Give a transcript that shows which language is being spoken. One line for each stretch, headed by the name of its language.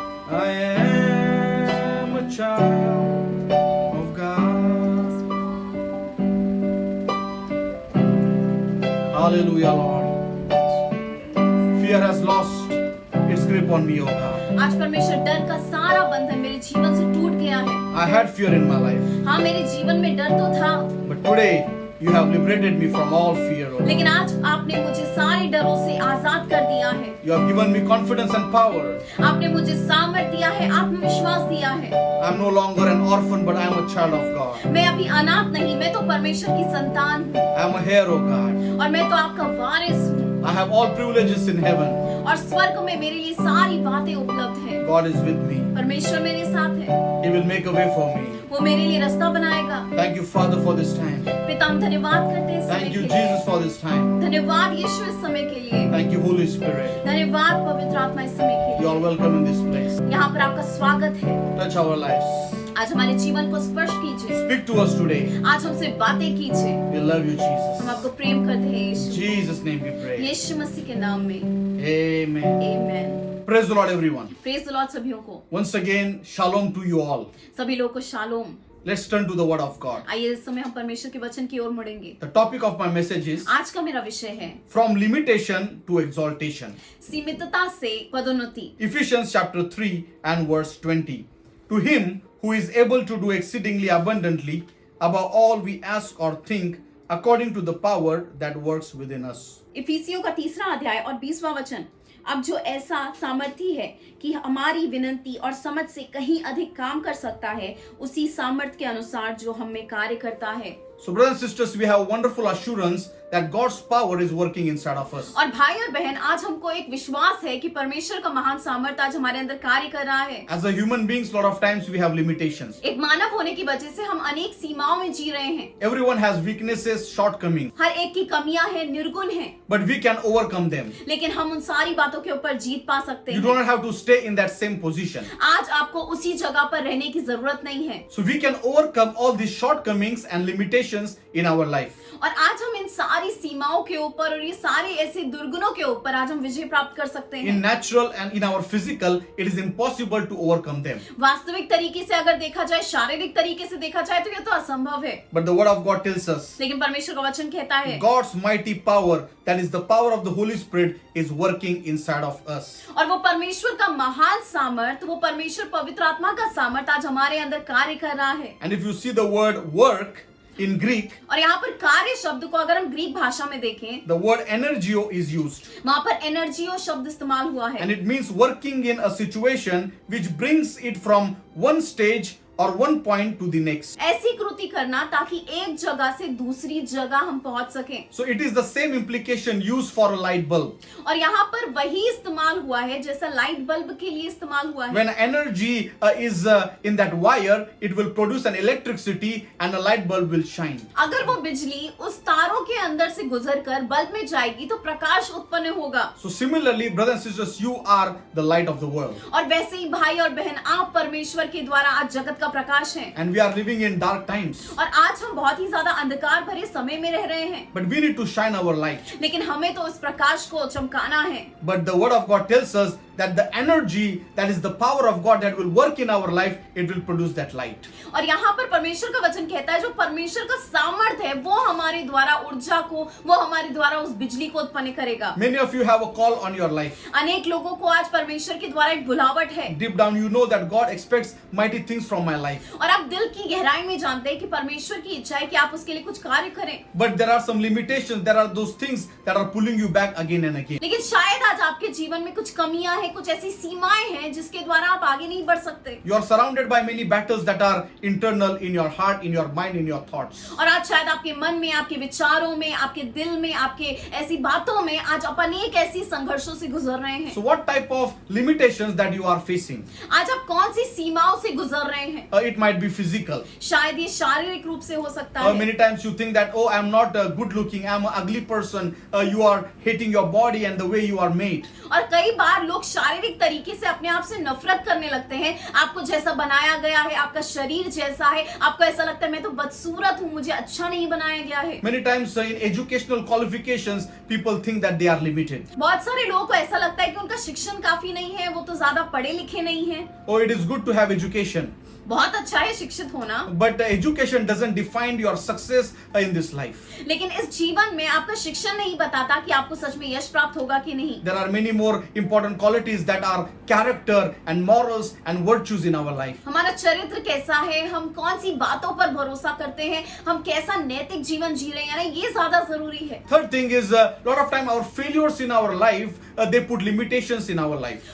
English: I am a child of God. Hallelujah, Lord. Fear has lost its grip on me, O God.
Hindi: आज परमेश्वर डर का सारा बंधन मेरे जीवन से टूट गया है।
English: I had fear in my life,
Hindi: हाँ, मेरे जीवन में डर तो था,
English: but today you have liberated me from all fear, O God.
Hindi: लेकिन आज आपने मुझे सारे डरों से आजाद कर दिया है।
English: You have given me confidence and power.
Hindi: आपने मुझे सामर्थ दिया है, आत्मविश्वास दिया है।
English: I am no longer an orphan, but I am a child of God.
Hindi: मैं अभी अनाथ नहीं, मैं तो परमेश्वर की संतान हूँ
English: I am a heir, O God.
Hindi: और मैं तो आपका वारिस हूँ।
English: I have all privileges in heaven.
Hindi: और स्वर्ग में मेरे लिए सारी बातें उपलब्ध हैं।
English: God is with me.
Hindi: परमेश्वर मेरे साथ है,
English: He will make a way for me.
Hindi: वो मेरे लिए रास्ता बनाएगा।
English: Thank you, Father, for this time.
Hindi: पिता, हम धन्यवाद करते हैं इस समय
English: Thank
Hindi: के
English: you,
Hindi: लिए।
English: Jesus, for this time.
Hindi: धन्यवाद यीशु इस समय के लिए।
English: Thank you, Holy Spirit.
Hindi: धन्यवाद पवित्र आत्मा इस समय के
English: You are
Hindi: लिए।
English: welcome in this place.
Hindi: यहाँ पर आपका स्वागत है।
English: Touch our lives.
Hindi: आज हमारे जीवन को स्पर्श कीजिए,
English: Speak to us today.
Hindi: आज हमसे बातें कीजिए।
English: We love you,
Hindi: हम
English: Jesus.
Hindi: आपको प्रेम करते हैं यीशु।
English: Jesus' name we pray.
Hindi: यीशु मसीह के नाम में
English: Amen.
Hindi: Amen.
English: Praise the Lord, everyone. Praise the lord
Hindi: सभियों को,
English: Once again, shalom to you all.
Hindi: सभी लोगों को shalom.
English: Let's turn to the Word of God.
Hindi: आइए इस समय हम परमेश्वर के वचन की ओर मुड़ेंगे।
English: The topic of my message is
Hindi: आज का मेरा विषय है
English: From Limitation to Exaltation.
Hindi: सीमितता से पदोन्नति।
English: Ephesians chapter 3 and verse 20. To him who is able to do exceedingly abundantly above all we ask or think according to the power that works within us.
Hindi: इफिसियों का 3रा अध्याय और 20वां वचन। अब जो ऐसा सामर्थी है कि हमारी विनती और समझ से कहीं अधिक काम कर सकता है, उसी सामर्थ के अनुसार जो हम में कार्य करता है।
English: So brothers and sisters, we have wonderful assurance that God's power is working inside of us.
Hindi: और भाई और बहन, आज हमको एक विश्वास है कि परमेश्वर का महान सामर्थ आज हमारे अंदर कार्य कर रहा है।
English: As a human beings, lot of times we have limitations.
Hindi: एक मानव होने की वजह से हम अनेक सीमाओं में जी रहे हैं।
English: Everyone has weaknesses, shortcomings,
Hindi: हर एक की कमियां हैं, निर्गुण हैं,
English: but we can overcome them.
Hindi: लेकिन हम उन सारी बातों के ऊपर जीत पा सकते
English: You
Hindi: हैं।
English: do not have to stay in that same position.
Hindi: आज आपको उसी जगह पर रहने की जरूरत नहीं है।
English: So we can overcome all these shortcomings and limitations in our life.
Hindi: और आज हम इन सारी सीमाओं के ऊपर और ये सारे ऐसे दुर्गुणों के ऊपर आज हम विजय प्राप्त कर सकते
English: In
Hindi: हैं।
English: natural and in our physical, it is impossible to overcome them.
Hindi: वास्तविक तरीके से अगर देखा जाए, शारीरिक तरीके से देखा जाए तो ये तो असंभव है,
English: But the word of God tells us
Hindi: लेकिन परमेश्वर का वचन कहता है
English: God's mighty power, that is the power of the Holy Spirit, is working inside of us.
Hindi: और वो परमेश्वर का महान सामर्थ, वो परमेश्वर पवित्र आत्मा का सामर्थ आज हमारे अंदर कार्य कर रहा है।
English: And if you see the word work in Greek,
Hindi: और यहाँ पर कार्य शब्द को अगर हम ग्रीक भाषा में देखें,
English: the word energio is used.
Hindi: वहां पर एनर्जियो शब्द इस्तेमाल हुआ है।
English: And it means working in a situation which brings it from one stage or one point to the next.
Hindi: ऐसी कृति करना ताकि एक जगह से दूसरी जगह हम पहुंच सकें।
English: So it is the same implication used for a light bulb.
Hindi: और यहाँ पर वही इस्तेमाल हुआ है जैसा लाइट बल्ब के लिए इस्तेमाल हुआ है।
English: When energy is in that wire, it will produce an electricity and a light bulb will shine.
Hindi: अगर वो बिजली उस तारों के अंदर से गुजरकर बल्ब में जाएगी तो प्रकाश उत्पन्न होगा।
English: So similarly, brothers and sisters, you are the light of the world.
Hindi: और वैसे ही भाई और बहन, आप परमेश्वर के द्वारा आज जगत का प्रकाश हैं।
English: And we are living in dark times.
Hindi: और आज हम बहुत ही ज्यादा अंधकार भरे समय में रह रहे हैं,
English: But we need to shine our light.
Hindi: लेकिन हमें तो उस प्रकाश को चमकाना है।
English: But the word of God tells us that the energy, that is the power of God that will work in our life, it will produce that light.
Hindi: और यहाँ पर परमेश्वर का वचन कहता है जो परमेश्वर का सामर्थ है वो हमारे द्वारा ऊर्जा को, वो हमारे द्वारा उस बिजली को उत्पन्न करेगा।
English: Many of you have a call on your life.
Hindi: अनेक लोगों को आज परमेश्वर के द्वारा एक बुलावट है,
English: Deep down you know that God expects mighty things from my life.
Hindi: और आप दिल की गहराई में जानते हैं कि परमेश्वर की इच्छा है कि आप उसके लिए कुछ कार्य करें।
English: But there are some limitations. There are those things that are pulling you back again and again.
Hindi: लेकिन शायद आज आपके जीवन में कुछ कमियां हैं, हैं, कुछ ऐसी सीमाएं हैं जिसके द्वारा आप आगे नहीं बढ़ सकते।
English: You are surrounded by many battles that are internal in your heart, in your mind, in your thoughts.
Hindi: और आज शायद आपके मन में, आपके विचारों में, आपके दिल में, आपके ऐसी बातों में आज आप अनेक ऐसी संघर्षों से गुजर रहे हैं।
English: So what type of limitations that you are facing?
Hindi: आज आप कौन सी सीमाओं से गुजर रहे हैं?
English: It might be physical.
Hindi: शायद ये शारीरिक रूप से हो सकता है।
English: Many times you think that, oh, I'm not good looking, I'm an ugly person. You are hating your body and the way you are made.
Hindi: और कई बार लोग शारीरिक तरीके से अपने आप से नफरत करने लगते हैं। आपको जैसा बनाया गया है, आपका शरीर जैसा है, आपको ऐसा लगता है मैं तो बदसूरत हूँ, मुझे अच्छा नहीं बनाया गया है।
English: Many times in educational qualifications, people think that they are limited.
Hindi: बहुत सारे लोगों को ऐसा लगता है कि उनका शिक्षण काफी नहीं है, वो तो ज्यादा पढ़े लिखे नहीं है।
English: Oh, it is good to have education.
Hindi: बहुत अच्छा है शिक्षित होना,
English: But education doesn't define your success in this life.
Hindi: लेकिन इस जीवन में आपका शिक्षण नहीं बताता कि आपको सच में यश प्राप्त होगा कि नहीं।
English: There are many more important qualities that are character and morals and virtues in our life.
Hindi: हमारा चरित्र कैसा है, हम कौन सी बातों पर भरोसा करते हैं, हम कैसा नैतिक जीवन जी रहे हैं, ये ज्यादा जरूरी है।
English: Third thing is lot of time our failures in our life they put limitations in our life.